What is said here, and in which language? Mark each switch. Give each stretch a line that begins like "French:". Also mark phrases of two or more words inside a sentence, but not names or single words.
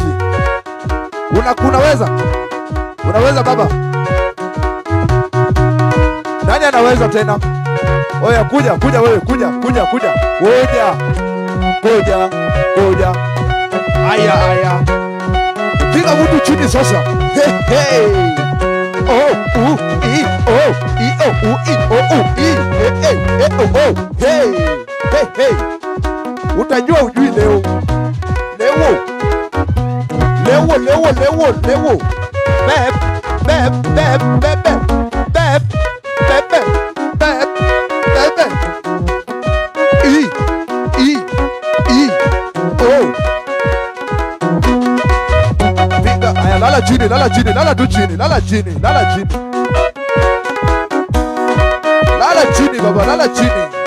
Swahili: Unaweza? Unaweza baba? Nani anaweza tena? Oya kuja, kuja wewe, kuja, kuja, kuja. Kuja. Kuja, kuja. Aya, aya. Piga mtu chini sasa. Hey, hey. Oh, I, oh, I, oh, I, oh, I. Hey, hey, oh, hey. Hey, hey. Utajua ujui leo. Leo. Lewo, lewo, lewo, lewo. Beb, beb, beb, beb, beb, beb, beb, beb. I, oh. Piga, aya, lala chini, lala chini, lala tu chini, lala chini, lala chini. Lala chini baba, lala chini.